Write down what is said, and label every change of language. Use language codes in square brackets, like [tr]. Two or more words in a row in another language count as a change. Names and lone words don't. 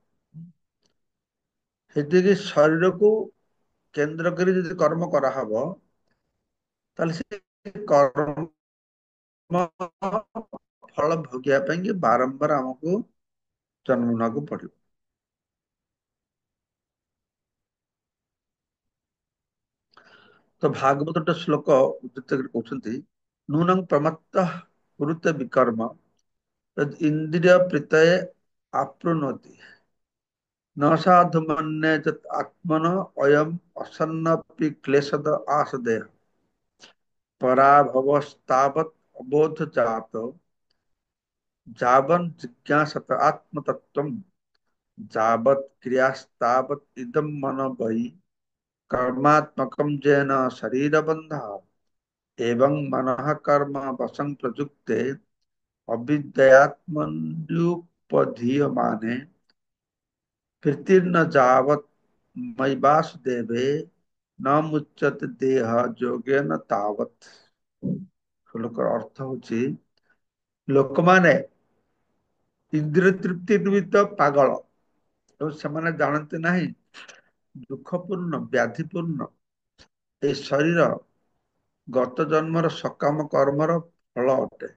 [or] ସେତିକି ଶରୀରକୁ କେନ୍ଦ୍ର କରି ଯଦି କର୍ମ କରାହବ ତାହେଲେ ସେ କର୍ମ ଫଳ ଭୋଗିବା ପାଇଁ କି ବାରମ୍ବାର ଆମକୁ ଜନ୍ମ ନେବାକୁ ପଡିବ। ତ ଭାଗବତ ଶ୍ଲୋକ ଉଦ୍ଧୃତ କରି କହୁଛନ୍ତି, [sa] ନୂନଂ ପ୍ରମତ୍ତ କୁରୁତେ ବିକର୍ମ ଇନ୍ଦ୍ରିୟ ପ୍ରୀତये ଆପ୍ନୁନୋତି न साधु मन्ये यत् आत्मनो अयम् असन्नपि क्लेशद आसदेह पराभवस्तावत् अबोध जातो जावन् जिज्ञासत आत्मतत्त्वम् जावत् क्रियास्तावत् इदं मनो वै कर्मात्मकं येन शरीरबन्धः एवं मनः कर्म वशं प्रयुक्ते अविद्यात्मन्युपधीयमाने कृतिर्न जावत् मयि वासुदेवे न मुच्यते देह ଯୋଗେନ ତାବତ୍। [or] ଶ୍ଲୋକର ଅର୍ଥ ହଉଛି, ଲୋକମାନେ ଇନ୍ଦ୍ରିୟ ତୃପ୍ତି ନିମିତ୍ତ ପାଗଳ ଏବଂ ସେମାନେ ଜାଣନ୍ତି ନାହିଁ ଦୁଃଖପୂର୍ଣ୍ଣ ବ୍ୟାଧିପୂର୍ଣ୍ଣ ଏ ଶରୀର ଗତ ଜନ୍ମର ସକାମ କର୍ମର ଫଳ ଅଟେ।